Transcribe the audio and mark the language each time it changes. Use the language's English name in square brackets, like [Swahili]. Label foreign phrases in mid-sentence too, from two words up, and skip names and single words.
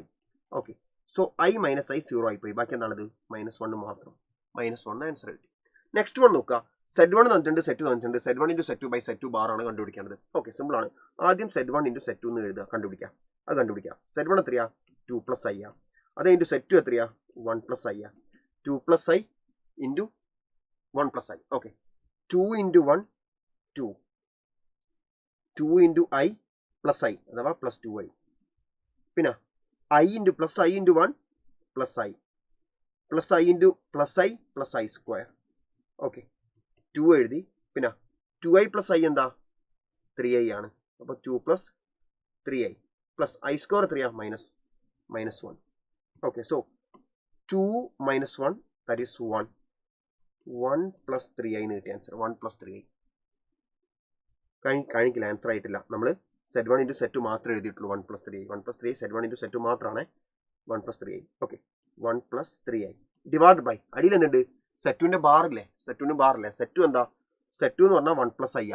[Malayalam] ഓക്കെ, സോ i മൈനസ് ഐ 0 ആയിപ്പോയി. ബാക്കി എന്താണത്? -1 മാത്രം. -1 ആൻസർ കിട്ടി. [English] next one [Malayalam] നോക്കുക. Z1 തന്നിട്ടുണ്ട്, Z2 തന്നിട്ടുണ്ട്. Z1 × Z2 / Z2 ബാർ ആണ് കണ്ടുപിടിക്കേണ്ടത്. ഓക്കെ, സിമ്പിൾ ആണ്. ആദ്യം Z1 × Z2 എന്ന് എഴുതുക, കണ്ടുപിടിക്കാം. അത് കണ്ടുപിടിക്കാം. Z1 എത്രയാ? 2 + i. അത് × Z2 എത്രയാ? 1 + i. 2 + i × 1 + i. ഓക്കെ, 2 × 1 2, 2 × i + i അഥവാ +2i. പിന്നെ i × +i × 1 +i, +i × +i +i². ഓക്കെ, 2 എഴുതി. പിന്നെ 2i + i എന്താ? 3i ആണ്. അപ്പോൾ 2 + 3i പ്ലസ് i² എത്രയാ? -1. ഓക്കെ, സോ 2 - 1 [English] that is [Malayalam] 1. 1 + 3i എന്ന് കിട്ടിയ ആൻസർ 1 + 3i. കാണിക്കില്ല, ആൻസർ ആയിട്ടില്ല. നമ്മൾ Z1 × Z2 മാത്രമേ എഴുതിയിട്ടുള്ളൂ. 1 + 3i 1 + 3i Z1 × Z2 മാത്രമാണ് 1 + 3i. ഓക്കെ, 1 + 3i ഡിവൈഡ് ബൈ അടിയിൽ എന്തുണ്ട്? സെറ്റുവിൻ്റെ ബാറില്ലേ? സെറ്റു എന്താ? സെറ്റു എന്ന് പറഞ്ഞാൽ 1 + i.